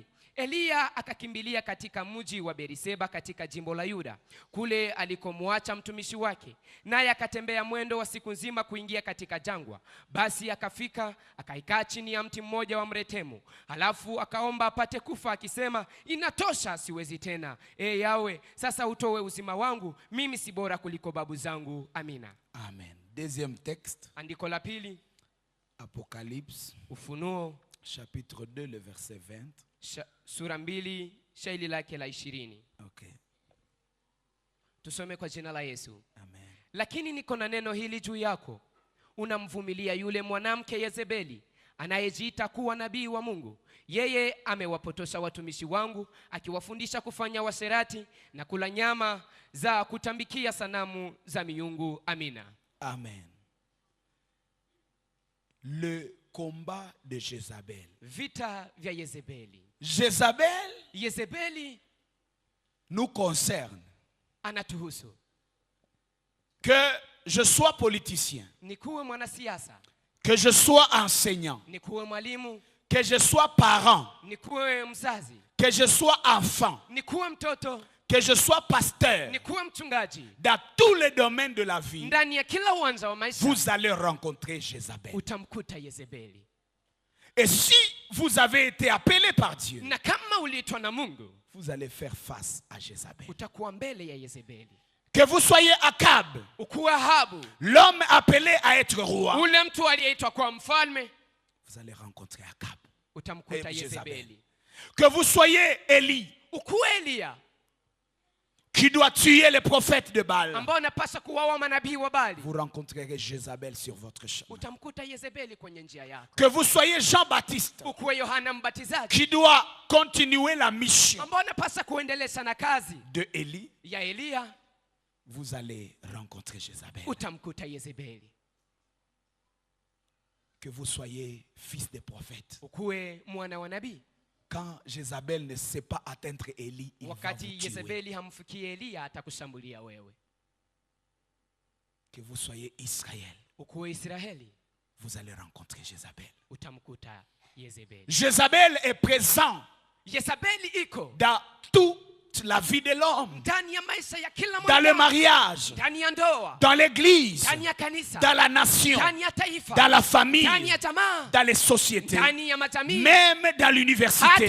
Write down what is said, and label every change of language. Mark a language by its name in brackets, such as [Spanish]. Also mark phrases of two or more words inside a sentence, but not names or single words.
[Swahili] Eliya akakimbilia katika mji wa Beriseba katika jimbo la Yuda, kule alikomwacha mtumishi wake, naye akatembea mwendo wa siku nzima kuingia katika jangwa. Basi akafika akaikaa chini ya mti mmoja wa mretemu, halafu akaomba apate kufa akisema, inatosha, siwezi tena. Yawe, sasa utoe uzima wangu, mimi si bora kuliko babu zangu. Amina. [French] Amen. Deuxième texte. [Swahili] Andiko la pili. [French] Apocalypse. [Swahili] Ufunuo. [French] Chapitre 2, le verset 20. [Swahili] Sura 2, shairi lake la 20. Okay. Tusome kwa jina la Yesu. Amen. Lakini niko na neno hili juu yako. Unamvumilia yule mwanamke Yezebeli, anayejiita kuwa nabii wa Mungu. Yeye amewapotosha watumishi wangu, akiwafundisha kufanya washerati na kula nyama za kutambikia sanamu za miungu. Amina. [French] Amen. Le combat de Jézabel. [Swahili] Vita vya Yezebeli. [French] Yezebeli nous concerne. [Swahili] Anatuhusu. [French] Que je sois politicien, [Swahili] nikuwe mwanasiasa, [French] que je sois enseignant, [Swahili] nikuwe mwalimu, [French] que je sois parent, [Swahili] nikuwe mzazi, [French] que je sois enfant, [Swahili] nikuwe mtoto, [French] que je sois pasteur, [Swahili] nikuwe mchungaji, [French] dans tous les domaines de la vie, [Swahili] ndani ya kila uwanja wa maisha, [French] vous allez rencontrer Jézabel. [Swahili] Utamkuta Yezebeli. [French] Et si vous avez été appelé par Dieu, [Swahili] na kama uliitwa na Mungu, [French] vous allez faire face à Jézabel. [Swahili] Utakuwa mbele ya Yezebeli. [French] Que vous soyez Akab, l'homme appelé à être roi, [Swahili] ule mtu aliyeitwa kwa mfalme, [French] vous allez rencontrer Akab. [Swahili] Utamkuta Yezebeli. [French] Que vous soyez Élie, [Swahili] ukuwe Eliya, [French] qui doit tuer les prophètes de Baal, [Swahili] ambao anapaswa kuwaua manabii wa Baali, [French] vous rencontrerez Jézabel sur votre chemin. [Swahili] Utamkuta Yezebeli kwenye njia yako. [French] Que vous soyez Jean-Baptiste, [Swahili] ukuwe Yohana Mbatizaji, [French] qui doit continuer la mission [Swahili] ambao anapaswa kuendeleza na kazi [French] de Élie, [Swahili] ya Eliya, [French] vous allez rencontrer Jézabel. [Swahili] Utamkuta Yezebeli. [French] Que vous soyez fils de prophète, [Swahili] ukuwe mwana wa nabii. [French] Quand Jézabel ne sait pas atteindre Élie, il va vous tuer. Que vous soyez Israël, vous allez rencontrer Jézabel. Jézabel est présent dans toute la vie de l'homme, dans le mariage, dans l'église, dans la nation, dans la famille, dans les sociétés, même dans l'université.